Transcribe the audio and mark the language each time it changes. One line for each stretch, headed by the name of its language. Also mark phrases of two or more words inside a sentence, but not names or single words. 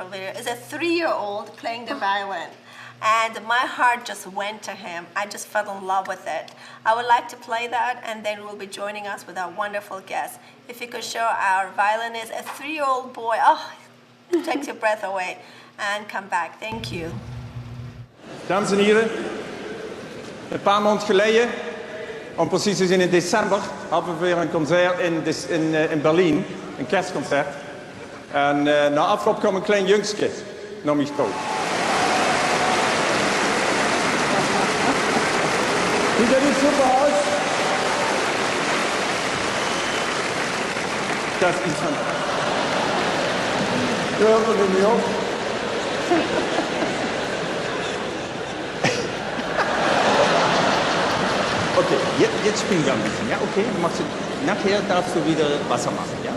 English: It's a 3-year-old playing the violin. And my heart just went to him. I just fell in love with it. I would like to play that, and then we'll be joining us with our wonderful guest. If you could show our violinist, a 3-year-old boy, oh, it takes your breath away, and come back. Thank you.
Dutch: Dames en heren, een paar maanden geleden, om precies te zijn in december, hadden we weer een concert in Berlijn, een kerstconcert. En na afloop kwam een klein jongske naar mij toe. Ziet er niet super uit? Dat is iets van... Ja, dat neem je op.
German: Okay, jetzt springen wir ein bisschen, ja? Okay, nachher darfst du wieder Wasser machen, ja?